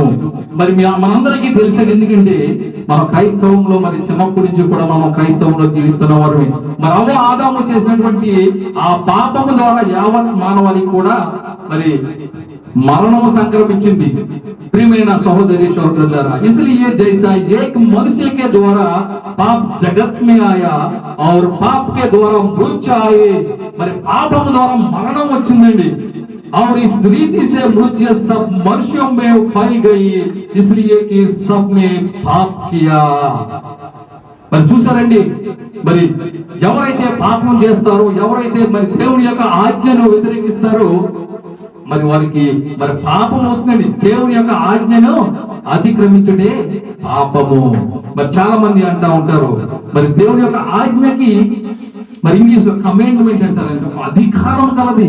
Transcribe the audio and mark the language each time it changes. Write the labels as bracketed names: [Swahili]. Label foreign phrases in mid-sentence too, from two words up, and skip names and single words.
[Telugu] మరి మనందరికీ తెలిసేది, ఎందుకంటే మన క్రైస్తవంలో మరి చిన్నప్పటి నుంచి కూడా మనం క్రైస్తవంలో జీవిస్తున్న వారు. మరి అవ్వ ఆదాము చేసినటువంటి ఆ పాపము ద్వారా యావత్ మానవాళికి కూడా మరి మరణము సంక్రమించింది. प्रियమైన సహోదరి సహోదరులారా, [Hindi] इसलिए जैसा एक मनुष्य के द्वारा पाप जगत में आया और पाप के द्वारा मृत्यु आए, [Telugu] మరి పాపము ద్వారా మరణం వచ్చిందండి. [Hindi] और इस रीति से मृत्यु सब मनुष्यों में फैल गई, इसलिए कि सब ने पाप किया. [Telugu] మరి చూసారండి, మరి ఎవరైతే పాపం చేస్తారో, ఎవరైతే మరి దేవుని యొక్క ఆజ్ఞను వ్యతిరేకిస్తారో మరి వారికి మరి పాపం అవుతుందండి. దేవుని యొక్క ఆజ్ఞను అతిక్రమించుడే పాపము. మరి చాలా మంది అంటా ఉంటారు, మరి దేవుని యొక్క ఆజ్ఞకి మరి ఇంగ్లీష్ లో కమాండ్మెంట్ అంటారంట, అధికారం కలది.